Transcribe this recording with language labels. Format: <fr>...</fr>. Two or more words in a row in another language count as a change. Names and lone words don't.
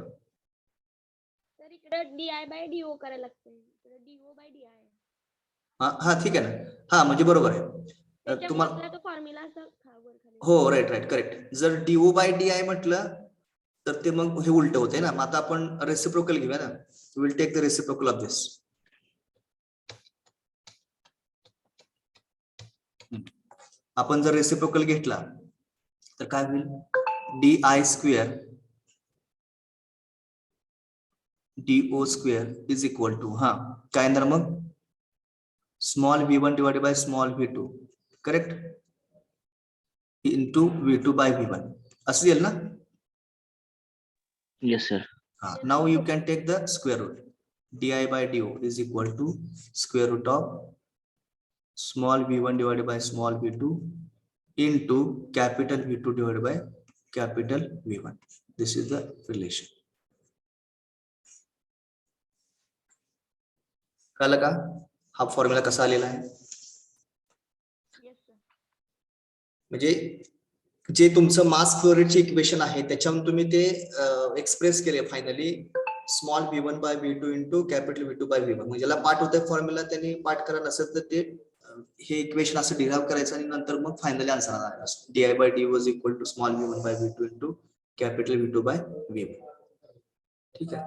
<mr>तर इकडे</mr> <en>DI by DO</en> <mr>करायला लागते. इकडे</mr> <en>DO by DI.</en> <mr>हा ठीक आहे ना. हा म्हणजे बरोबर आहे तुम्हाला. तो फॉर्म्युला असा वर खाली. हो</mr> <en>right correct.</en> <mr>जर</mr> <en>do by di</en> <mr>म्हटलं तर ते मग हे उलट होते ना. मग आता आपण रेसिप्रोकल घेऊया ना.</mr> <en>will take the reciprocal of this.</en> <mr>आपण जर रेसिप्रोकल घेतला तर काय होईल</mr> <en>di square do square is equal to</en> <mr>काय येणार मग</mr> <en>small v1 divided by small v2 correct into v2 by v1</en> <mr>असं येईल ना.</mr> <en>Yes, sir. Now you can take the square root. di by do is equal to square root of small v1 divided by small v2 into capital V2 divided by capital V1. This is the relation.</en> <mr>कळलं का हा फॉर्म्युला कसा आलेला आहे? म्हणजे जे तुमचं</mr> <en>mass flow</en> <mr>रेटचे इक्वेशन आहे त्याच्यावरून तुम्ही ते एक्सप्रेस केले फायनली</mr> <en>small v1 by v2 into capital v2 by v1.</en> <mr>म्हणजे ज्याला पाठ होतंय फॉर्म्युला त्यांनी पाठ करा, नसेल तर ते हे इक्वेशन असं डिराइव्ह करायचं आणि नंतर मग</mr> <en>finally answer</en> <mr>आणायला असतो.</mr> <en>D I by D was equal to small v1 by v2 into capital v2 by v1.</en> <mr>ठीक आहे.</mr>